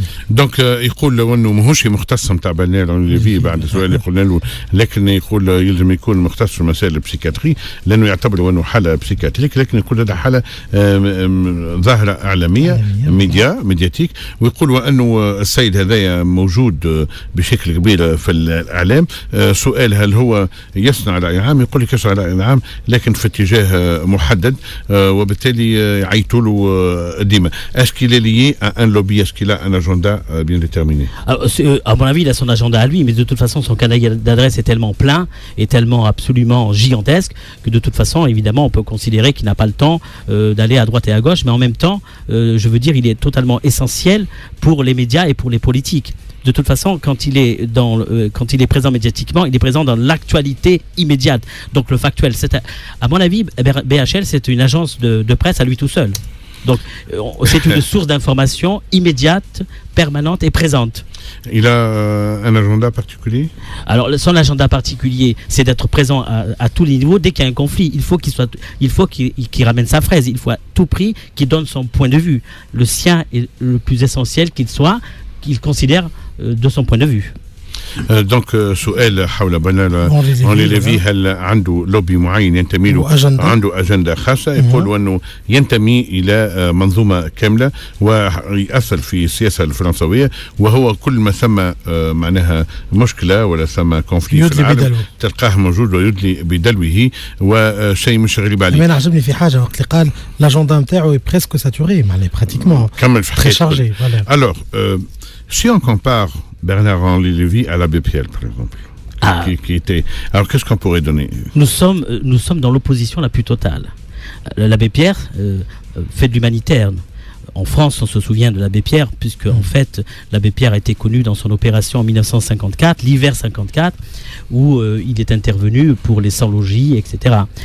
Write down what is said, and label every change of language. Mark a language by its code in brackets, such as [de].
[ar] دونك يقول لو انه ماهوش مختص نتاع برنارد ليفي بعد سؤال اللي قلنا له لكن يقول يلزم يكون مختص في مسائل البسيكاتري لانه يعتبر انه حاله بسيكاتريك لكن يقول هذا حاله ظاهره اعلاميه ميدياتيك ويقول وانه السيد هذايا موجود بشكل كبير في الاعلام. سؤال هل هو يصنع راي عام؟ يقول لك يصنع راي عام لكن في اتجاه محدد وبالتالي يعيطوا له ديما. [fr] اسكي لي ان لوبي اسكي un agenda bien déterminé. Alors, à mon avis, il a son agenda à lui, mais de toute façon, son canal d'adresse est tellement plein et tellement absolument gigantesque que de toute façon, évidemment, on peut considérer qu'il n'a pas le temps d'aller à droite et à gauche, mais en même temps, je veux dire, il est totalement essentiel pour les médias et pour les politiques. De toute façon, quand il est présent médiatiquement, il est présent dans l'actualité immédiate. Donc le factuel, à mon avis, BHL, c'est une agence de presse à lui tout seul. Donc, c'est une source d'information immédiate, permanente et présente. Il a un agenda particulier ? Alors, son agenda particulier, c'est d'être présent à tous les niveaux. Dès qu'il y a un conflit, il faut qu'il ramène sa fraise. Il faut à tout prix qu'il donne son point de vue. Le sien est le plus essentiel qu'il considère de son point de vue. [ar] دونك سؤال حول برنارد ليفي هل عنده لوبي معين ينتمي له عنده أجندة خاصة يقول أنه ينتمي إلى منظومة كاملة ويأثر في السياسة الفرنسوية وهو كل ما ثم معناها مشكلة ولا ثم كونفليكت في العالم تلقاه موجود ويدلي بدلوه وشيء مش غريب عليه. أنا عجبني في حاجة وقت اللي قال لاجوندا نتاعو بريسكو ساتوري معناها براتيكمون كمل في حكاية. [fr] Alors si on compare Bernard-Henri Lévy à l'abbé Pierre, par exemple, qui était... Alors, qu'est-ce qu'on pourrait donner ? Nous sommes dans l'opposition la plus totale. L'abbé Pierre fait de l'humanitaire. En France, on se souvient de l'abbé Pierre, puisque en fait, l'abbé Pierre a été connu dans son opération en 1954, l'hiver 54, où il est intervenu pour les sans-logis, etc.